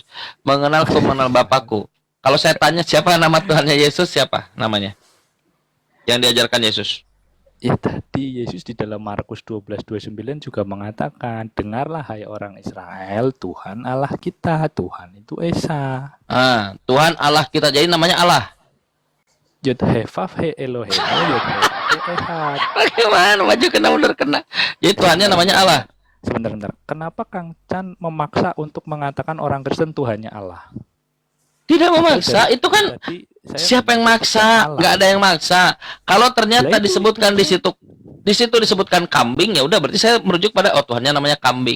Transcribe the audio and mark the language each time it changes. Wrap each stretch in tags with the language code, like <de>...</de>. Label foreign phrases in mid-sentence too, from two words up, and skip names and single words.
<id>Mengenalku, mengenal Bapakku. Kalau saya tanya siapa nama Tuhannya Yesus, siapa namanya? Yang diajarkan Yesus. Ya tadi Yesus di dalam Markus 12:29 juga mengatakan, dengarlah hai orang Israel, Tuhan Allah kita, Tuhan itu Esa. Tuhan Allah kita, jadi namanya Allah.</id> <he>יוד הא ואו הא אלהינו, יוד הא ואו הא אחד.</he> <id>Bagaimana? Maju kena mundur kena. Jadi Tuhannya namanya Allah. Sebentar. Kenapa Kang Chan memaksa untuk mengatakan orang Kristen Tuhannya Allah? Tidak memaksa, itu kan siapa yang maksa? Nggak ada yang maksa. Kalau ternyata disebutkan di situ, Di situ disebutkan kambing, ya udah berarti saya merujuk pada Tuhannya namanya kambing.</id>